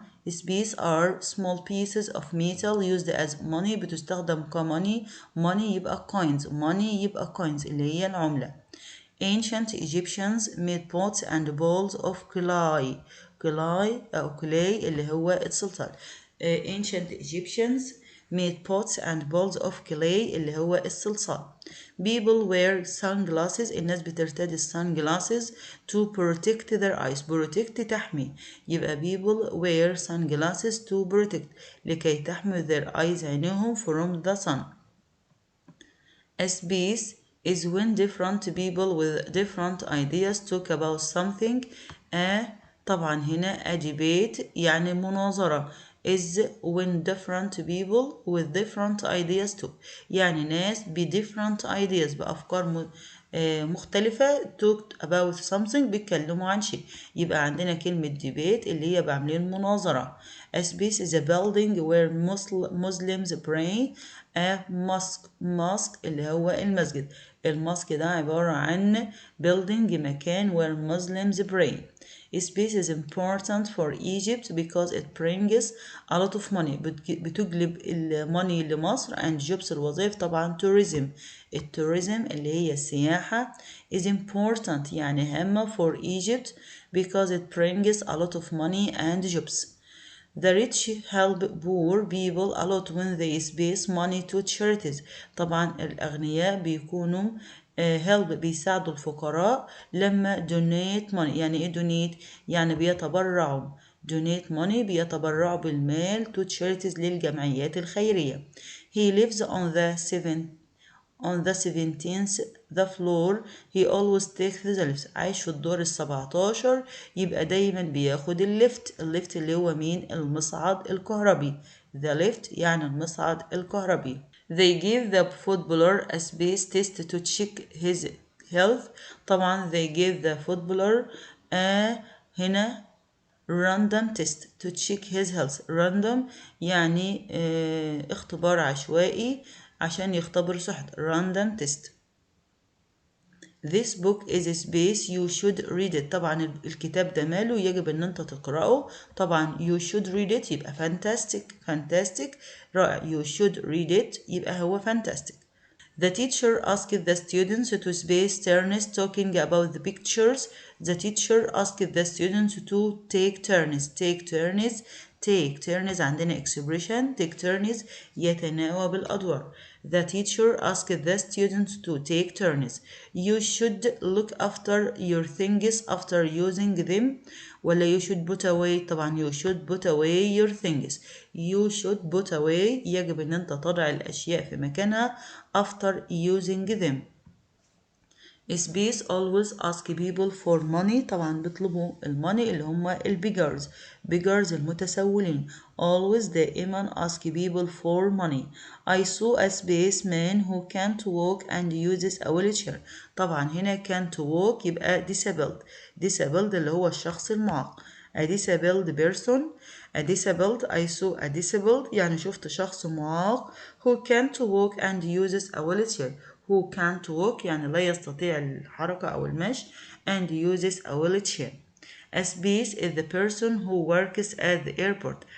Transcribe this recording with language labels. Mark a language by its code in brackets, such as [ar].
[en] Space are small pieces of metal used as money [ar] بتستخدم كmoney. money يبقى coins اللي هي العملة. [en] Ancient Egyptians made pots and bowls of clay [ar] اللي هو الصلصال. [en] Ancient Egyptians made pots and bowls of clay [ar] اللي هو الصلصال. [en] People wear sunglasses [ar] الناس بترتدي [en] sunglasses to protect their eyes. protect تحمي. يبقى people wear sunglasses to protect [ar] لكي تحمي [en] their eyes [ar] عينيهم [en] from the sun. A space is when different people with different ideas talk about something. [ar] طبعا هنا a debate يعني مناظرة. [en] is when different people with different ideas talk [ar] يعني ناس ب [en] different ideas [ar] بأفكار مختلفة [en] talked about something [ar] بيتكلموا عن شيء. يبقى عندنا كلمة debate اللي هي بعملين مناظرة. [en] A space is a building where Muslims pray. [ar] A mosque اللي هو المسجد. المسجد ده عبارة عن building مكان [en] where Muslims pray. Space is important for Egypt because it brings a lot of money. [ar] بتجلب الماني لمصر [en] and jobs [ar] الوظائف طبعا tourism. التوريزم اللي هي السياحة [en] is important [ar] يعني هامة [en] for Egypt because it brings a lot of money and jobs. The rich help poor people a lot when they spend money to charities. [ar] طبعا الأغنياء بيكونوا help بيساعدوا الفقراء لما donate money. يعني ايه donate؟ يعني بيتبرعوا. [en] donate money [ar] بيتبرعوا بالمال [en] to charities [ar] للجمعيات الخيرية. [en] He lives on the 17th the floor. He always takes the lift. [ar] عايش في الدور 17 يبقى دايما بياخد الليفت. الليفت اللي هو مين؟ المصعد الكهربي. the lift يعني المصعد الكهربي. [en] They give the footballer a space test to check his health. طبعا they give the footballer هنا random test to check his health. [ar] random يعني اختبار عشوائي عشان يختبر صحته. [en] random test. This book is a space you should read it. [ar] طبعا الكتاب ده ماله يجب ان انت تقرأه. [en] طبعا you should read it يبقى fantastic رائع. you should read it يبقى هو fantastic. The teacher asked the students to space turns talking about the pictures. The teacher asked the students to take turns. Take turns عندنا expression take turns [ar] يتناوب الأدوار. [en] The teacher asked the students to take turns. You should look after your things after using them. ولا you should put away. طبعا you should put away your things. You should put away [ar] يجب ان انت تضع الاشياء في مكانها [en] after using them. Space always ask people for money. [ar] طبعا بيطلبوا الماني اللي هم البيجرز. [en] beggars المتسولين. always دائما ask people for money. I saw a space man who can't walk and uses a wheelchair. طبعا هنا can't walk يبقى disabled. [ar] disabled اللي هو الشخص المعاق. [en] a disabled person. a disabled I saw a disabled [ar] يعني شفت شخص معاق [en] who can't walk and uses a wheelchair. who can't walk [ar] يعني لا يستطيع الحركة أو المشي [en] and uses a wheelchair. A space is the person who works at the airport.